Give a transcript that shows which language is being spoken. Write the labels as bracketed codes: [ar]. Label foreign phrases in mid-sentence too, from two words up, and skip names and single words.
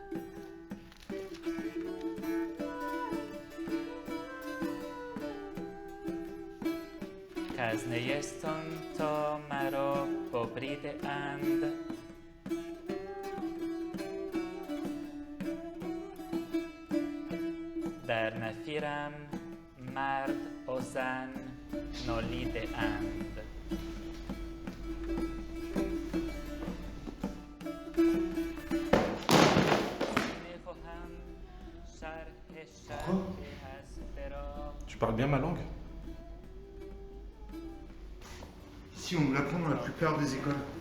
[fa] که از نیستان تا مرا ببریده اند در نفیرم مرد و زن نالیده اند [fr] Tu parles bien ma langue? Si, on nous l'apprend dans la plupart des écoles.